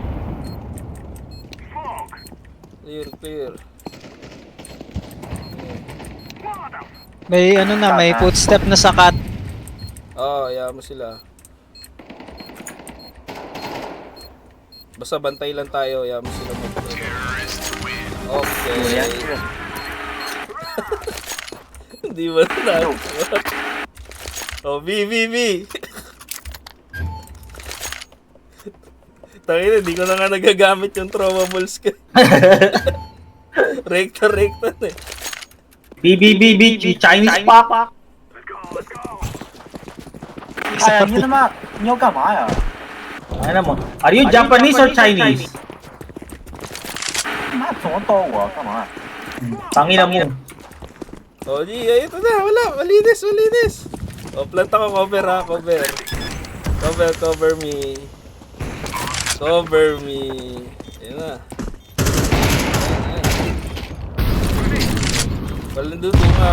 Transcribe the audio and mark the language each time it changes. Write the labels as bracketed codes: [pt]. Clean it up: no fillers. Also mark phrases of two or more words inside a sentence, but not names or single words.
[tl] Clear. May may footstep na sakat. Oo, hayaan mo sila. Basta bantay lang tayo, hayaan mo sila Okay. [zh] 连军 [tl] Hindi ba na? Oh, B. Tangina, hindi ko na nga nagagamit yung throwables ko. Rekta eh. B, Chinese Park. [zh] 哎呀，你他妈你要干嘛呀？ [tl] Ano mo? [en] Are you Japanese or Chinese? [zh] 妈怎么刀我干嘛？ [tl] Tangina mo. Oh, di, ito na, wala, malinis. Oh, plant ako, cover. [en] Cover me. [tl] Ayan na. Walang dudungaw.